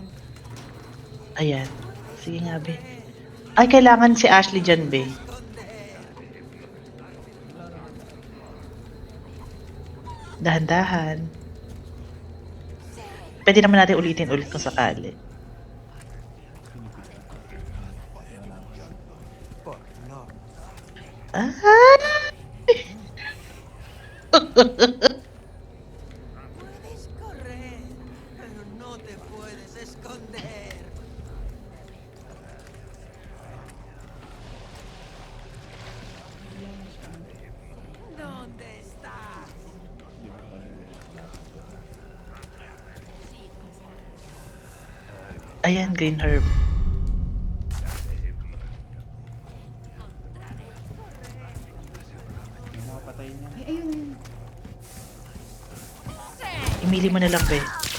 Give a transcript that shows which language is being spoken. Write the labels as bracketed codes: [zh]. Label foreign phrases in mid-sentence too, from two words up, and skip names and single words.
[tl] Ayan. Sige nga, be. Ay, kailangan si Ashley dyan, be. Dahan-dahan. Pwede naman natin ulitin ulit kung sakali. Ah! [es] Puedes correr, pero no te puedes esconder. ¿Dónde estás? [tl] Ayan, [en] green herb. [tl] May nakapatay niya. Ay, ayun yun. Imili mo na lang, be.